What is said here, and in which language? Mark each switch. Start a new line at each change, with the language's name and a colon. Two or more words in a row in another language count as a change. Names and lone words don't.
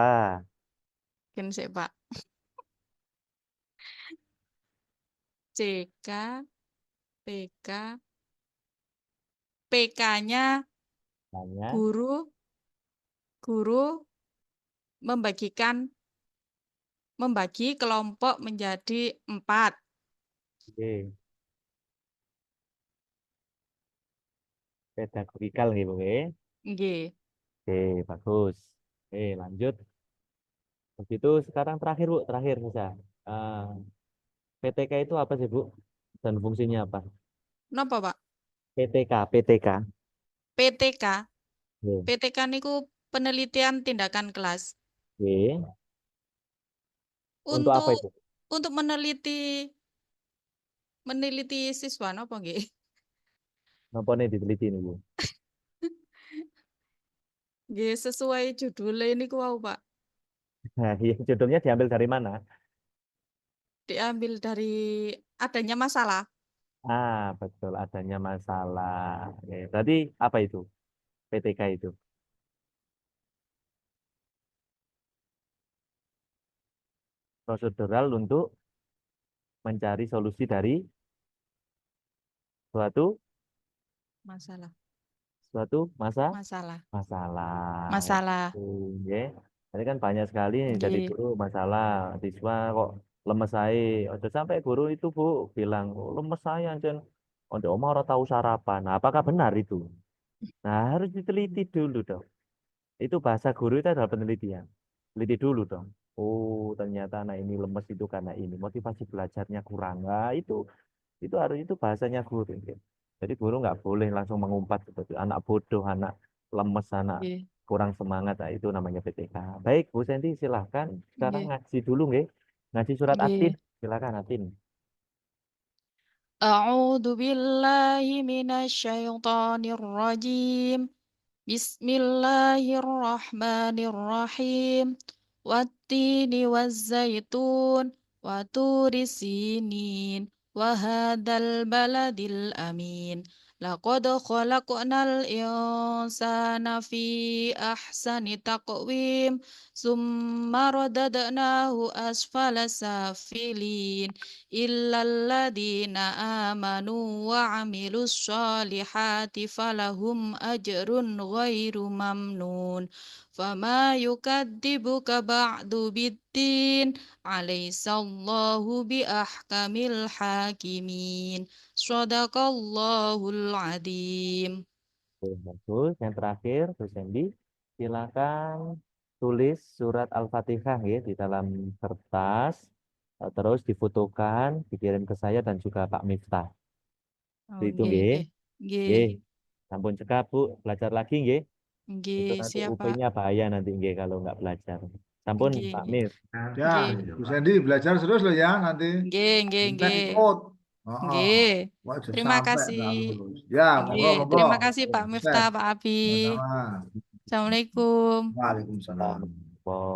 Indonesian: Mungkin sih Pak. CK, PK, PK-nya Tanya. guru membagi kelompok menjadi 4. Oke. Pedagogikal nggih, Bu, nggih. Nggih. Oke, bagus. Oke, lanjut. Begitu sekarang terakhir, Bu, terakhir bisa. Eh, PTK itu apa sih, Bu? Dan fungsinya apa? Napa Pak? PTK, PTK. PTK. Oke. PTK niku penelitian tindakan kelas. Oke. Untuk apa Untuk itu? untuk meneliti siswa
Javanese: napa nggih?
Indonesian: Napa nih diteliti nih, Bu? Nggih sesuai judulnya
Javanese: niku wau
Indonesian: Pak. Nah, iya, judulnya diambil dari mana? Diambil dari adanya masalah. Ah, betul, adanya masalah. Oke, berarti apa itu? PTK itu. Prosedural untuk mencari solusi dari suatu Masalah. Masalah. masalah. Masalah. Oke. Tadi kan banyak sekali nih jadi Nggih. guru masalah. Siswa kok lemes saya. Ojo sampai guru itu, Bu, bilang, "Oh, lemes saya, Jen.
Javanese: Ojo omah ora tahu sarapan."
Indonesian: Nah, apakah benar itu? Nah, harus diteliti dulu dong. Itu bahasa guru itu adalah penelitian. Teliti dulu dong. Oh, ternyata anak ini lemes itu karena ini. Motivasi belajarnya kurang. Nah, itu harus itu bahasanya guru. Jadi guru nggak boleh langsung mengumpat seperti anak bodoh, anak lemes, anak Nggih. kurang semangat. Nah, itu namanya PTK. Baik, Bu Senti, silahkan sekarang Nggih. ngaji dulu, nggih. Ngaji surat Atin. Nggih. Silakan Atin.
Arabic: أعوذ بالله من الشيطان الرجيم. بسم الله الرحمن الرحيم. والتين والزيتون وطور سينين وهذا البلد الأمين. لقد خلقنا الإنسان في أحسن تقويم ثم رددناه أسفل سافلين إلا الذين آمنوا وعملوا الصالحات فلهم أجر غير ممنون. فما يكذبك بعد بالدين أليس الله بأحكم الحاكمين. صدق الله العظيم.
Indonesian: Oke, bagus. Yang terakhir, Bu Sendi, silakan tulis surat Al-Fatihah ya di dalam kertas, terus difotokan, dikirim ke saya dan juga Pak Miftah. Oh, Itu nggih, nggih.
Javanese: nggih. Nggih, Nggih. Sampun cekap, Bu.
Indonesian: Belajar lagi nggih. Itu nggih, nanti siap, Pak. UP-nya bahaya nanti nggih kalau nggak belajar. Sampun Nggih, Pak nggih. Mif. Ya, Nggih, Bu Sandy belajar terus loh ya nanti.
Javanese: nggih, nggih,
Indonesian: Minta nggih. ikut. Oh, oh. Nggih. Wah, sudah Terima sampai kasih. nggak lulus. Ya, monggo, Nggih, monggo. terima kasih Pak Sukses. Miftah, Pak Abi. Sama-sama. Assalamualaikum. Waalaikumsalam. Salam.